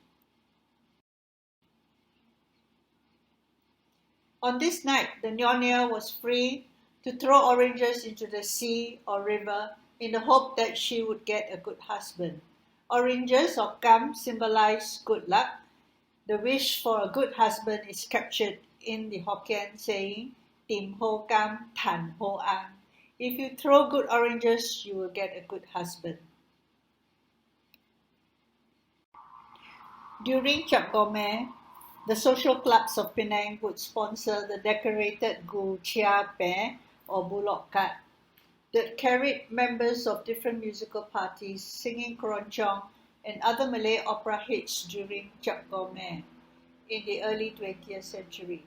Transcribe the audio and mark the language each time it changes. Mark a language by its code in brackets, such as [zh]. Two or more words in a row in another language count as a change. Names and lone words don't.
[en] On this night, the Nyonya was free to throw oranges into the sea or river in the hope that she would get a good husband. Oranges or kam symbolize good luck. The wish for a good husband is captured in the Hokkien saying, [nan] Tim ho kam, tan ho an. [en] If you throw good oranges, you will get a good husband. During Cap Gourmet, the social clubs of Penang would sponsor the decorated [nan] Gu Chia Pe [en] or bullock cart that carried members of different musical parties singing keroncong and other Malay opera hits during Cap Gourmet in the early 20th century.